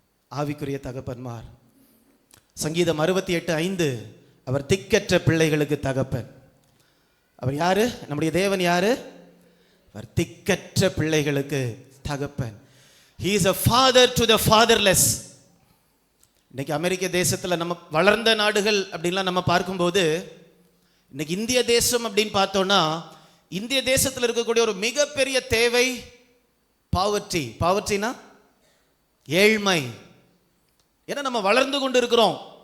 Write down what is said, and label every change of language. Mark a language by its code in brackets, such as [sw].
[ta] ஆவிக்குரிய தகப்பன்மார். சங்கீதம் 68:5, அவர் திக்கற்ற பிள்ளைகளுக்கு தகப்பன். அவர் யாரு? நம்முடைய தேவன் யாரு? அவர் திக்கற்ற பிள்ளைகளுக்கு தகப்பன். [en] He is a father to the fatherless. [ta] இன்னைக்கு அமெரிக்க தேசத்தில் நம்ம வளர்ந்த நாடுகள் அப்படின்லாம் நம்ம பார்க்கும்போது, இன்னைக்கு இந்திய தேசம் அப்படின்னு பார்த்தோம்னா, இந்திய தேசத்தில் இருக்கக்கூடிய ஒரு மிகப்பெரிய தேவை பாவர்ட்டி. பாவர்ட்டினா ஏழ்மை. ஏன்னா நம்ம வளர்ந்து கொண்டு இருக்கிறோம்.